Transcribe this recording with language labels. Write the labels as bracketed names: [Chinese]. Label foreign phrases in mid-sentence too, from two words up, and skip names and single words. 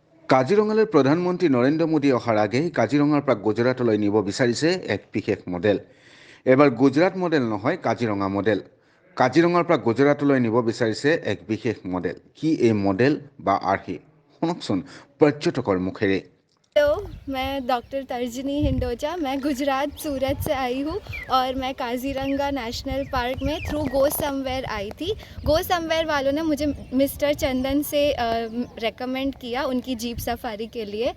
[Assamese] কাজিৰঙালৈ প্ৰধানমন্ত্ৰী নৰেন্দ্ৰ মোদী অহাৰ আগেয়ে কাজিৰঙাৰ পৰা গুজৰাটলৈ নিব বিচাৰিছে এক বিশেষ মডেল। এবাৰ গুজৰাট মডেল নহয়, কাজিৰঙা মডেল। কাজিৰঙাৰ পৰা গুজৰাটলৈ নিব বিচাৰিছে এক বিশেষ মডেল। কি এই মডেল বা আৰ্হি? শুনকচোন পৰ্যটকৰ মুখেৰে। [Hindi] हेलो, मैं डॉक्टर तर्जनी हिंडोजा। मैं गुजरात सूरत से आई हूँ और मैं काजीरंगा नेशनल पार्क में थ्रू गो समवेयर आई थी। गो समवेयर वालों ने मुझे मिस्टर चंदन से रेकमेंड किया उनकी [English] jeep safari [Hindi] के लिए।